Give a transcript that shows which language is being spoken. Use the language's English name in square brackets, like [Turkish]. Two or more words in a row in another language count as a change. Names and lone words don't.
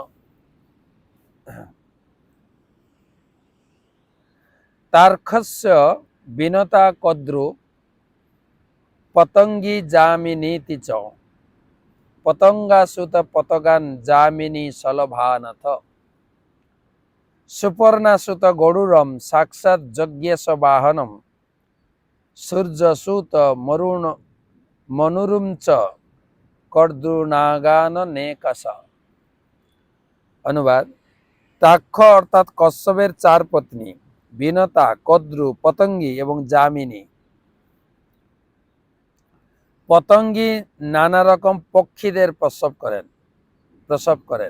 [Sanskrit] তার্ক্ষস্য বিনতা কদ্রু পতঙ্গী যামিনী তিচ পতঙ্গাসুত পতগান যামিনী শলভানথ সুপর্ণাসুত গৌড়ুরম সাক্ষাৎ যজ্ঞেশ বাহনম সূর্যসুত মনুরুম চ কর্দ্রুনাগান নেকশ। [Bangla] অনুবাদ: তাক্ষ অর্থাৎ কশ্যপের 4 পত্নী বিনতা, কদ্রু, পতঙ্গী এবং যামিনী। পতঙ্গী নানা রকম পক্ষীদের প্রসব করেন।